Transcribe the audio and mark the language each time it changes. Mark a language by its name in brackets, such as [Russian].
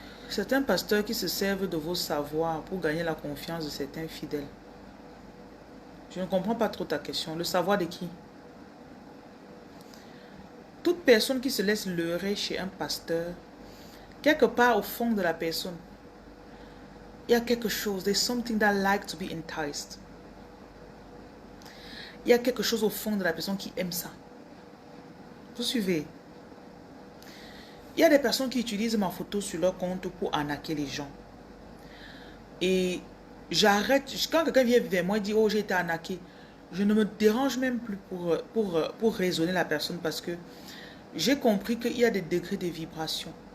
[French] Certains pasteurs qui se servent de vos savoirs pour gagner la confiance de certains fidèles. Je ne comprends pas trop ta question. Le savoir de qui? Toute personne qui se laisse leurrer chez un pasteur, quelque part au fond de la personne, il y a quelque chose. [English] There's something that like to be enticed. [French] Il y a quelque chose au fond de la personne qui aime ça. Vous suivez? Il y a des personnes qui utilisent ma photo sur leur compte pour arnaquer les gens. Et j'arrête. Quand quelqu'un vient vers moi et dit « Oh, j'ai été arnaqué », je ne me dérange même plus pour raisonner la personne parce que j'ai compris qu'il y a des degrés de vibration.